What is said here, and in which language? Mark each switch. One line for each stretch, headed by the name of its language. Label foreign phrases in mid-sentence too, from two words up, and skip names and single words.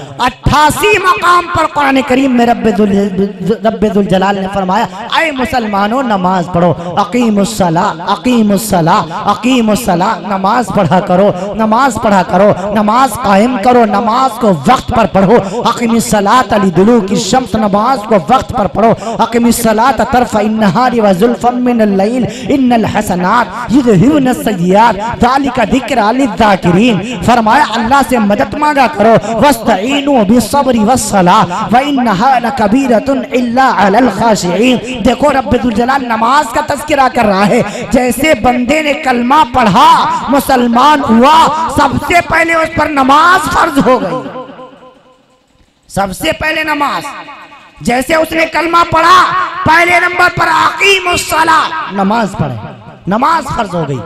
Hindi: 88 मकाम पर कुरान करीम में रब्बुल जलाल ने फरमाया, ऐ मुसलमानों नमाज पढ़ो,
Arabic: أقيموا الصلاة أقيموا الصلاة أقيموا الصلاة,
Hindi: नमाज पढ़ा करो, नमाज पढ़ा करो, नमाज कायम करो, नमाज को वक्त पर पढ़ो।
Arabic: أقيموا الصلاة لدلوك الشمس,
Hindi: नमाज को वक्त पर पढ़ो।
Arabic: أقم الصلاة طرفي النهار وزلفا من الليل إن الحسنات يذهبن السيئات ذلك ذكرى للذاكرين.
Hindi: फरमाया अल्लाह से मदद मांगा करो,
Arabic: واستعينوا بالصبر والصلاة وإنها لكبيرة إلا على الخاشعين.
Hindi: देखो रब्बुल जलाल नमाज का तज़किरा कर रहा है। जैसे बंदे ने कलमा पढ़ा, मुसलमान हुआ, सबसे पहले उस पर नमाज फर्ज हो गई। सबसे पहले नमाज। जैसे उसने कलमा पढ़ा, पहले नंबर पर अकीमुस्सला, नमाज पढ़े, नमाज फर्ज हो गई।